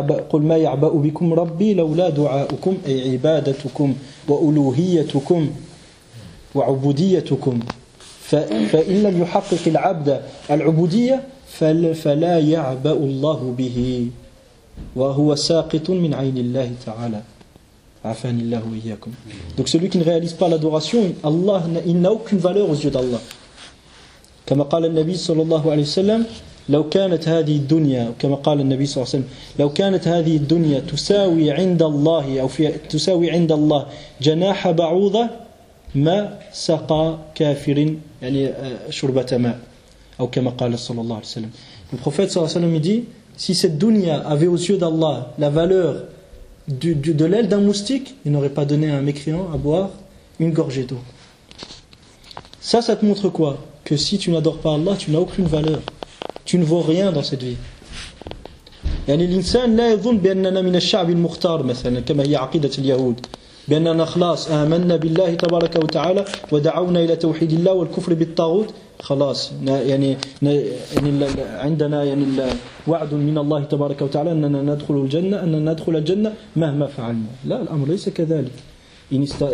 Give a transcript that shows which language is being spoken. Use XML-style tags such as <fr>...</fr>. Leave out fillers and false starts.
<ar>قل ما يعبأ بكم ربي لولا دعاؤكم أي عبادتكم وألوهيتكم وعبوديتكم. فإن لم يحقق العبد العبودية فلا يعبأ الله به وهو ساقط من عين الله تعالى عفاني الله إياكم.</ar> <fr>Donc celui qui ne réalise pas l'adoration, Allah, il n'a aucune valeur aux yeux d'Allah.</fr> <ar>كما قال النبي صلى الله عليه وسلم لو كانت هذه الدنيا كما قال النبي صلى الله عليه وسلم لو كانت هذه الدنيا تساوي عند الله أو في تساوي عند الله جناح بعوضة ما سقى كافر يعني شربة ماء أو كما قال صلى الله عليه وسلم.</ar> <fr>Le prophète</fr> <ar>صلى الله عليه وسلم</ar> <fr>dit si cette dunya avait aux yeux d'Allah la valeur de l'aile d'un moustique, il n'aurait pas donné à un mécréant à boire une gorgée d'eau. Ça te montre quoi? Que si tu n'adores pas Allah, tu n'as aucune valeur, tu ne vaux rien dans cette vie.</fr> <ar>يعني الإنسان لا يظن بأننا من الشعب المختار مثلا كما هي عقيدة اليهود. بأننا خلاص آمنا بالله تبارك وتعالى ودعونا إلى توحيد الله والكفر بالطاغوت خلاص يعني عندنا يعني وعد من الله تبارك وتعالى أننا ندخل الجنة أننا ندخل الجنة مهما فعلنا لا الأمر ليس كذلك إن</ar>